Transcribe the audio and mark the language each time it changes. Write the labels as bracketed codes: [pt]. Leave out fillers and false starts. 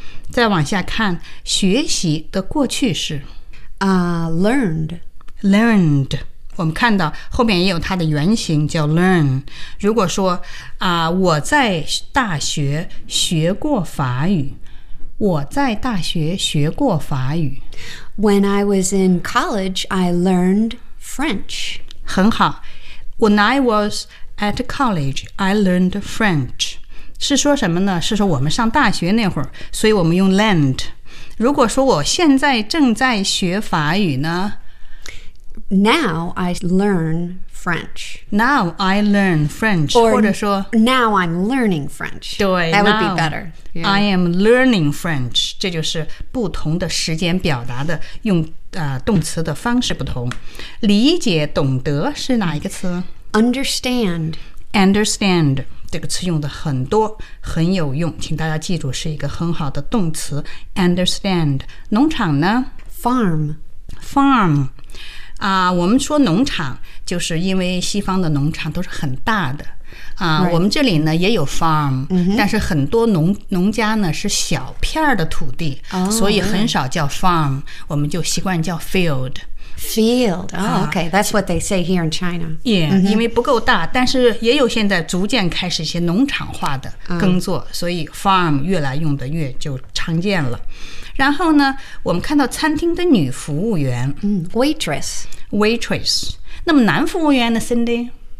[zh] 再往下看学习的过去式。 [en] Learned. Learned. [zh] 我们看到后面也有它的原型叫 learn。如果说我在大学学过法语。我在大学学过法语。 [en] When I was in college, I learned French. [zh] 很好。 [en] When I was at college, I learned French. [zh] 是说什么呢？是说我们上大学那会儿，所以我们用 learned。如果说我现在正在学法语呢？ [en] Now I learn French. Now I learn French. Or, [zh] 或者说 [en] Now I'm learning French. [zh] 对 [en] That would be better. Yeah. I am learning French. [zh] 这就是不同的时间表达的用动词的方式不同。理解懂得是哪一个词？ [en] Understand. Understand. [zh] 这个词用的很多很有用，请大家记住是一个很好的动词。 [en] Understand. [zh] 农场呢？ [en] Farm. Farm. [zh] 我们说农场就是因为西方的农场都是很大的。 [en] Right. [zh] 我们这里呢也有 farm,、 mm-hmm. 但是很多 农家呢是小片的土地、 oh, 所以很少叫 farm,、 [en] right. [zh] 我们就习惯叫 field. [en] Field, oh, okay, that's what they say here in China. Yeah,、mm-hmm. [zh] 因为不够大但是也有现在逐渐开始一些农场化的耕作、oh. 所以 farm 越来用的越就常见了。然后呢我们看到餐厅的女服务员、 [en] mm, Waitress. Waitress. [zh] 那么男服务员呢 Cindy?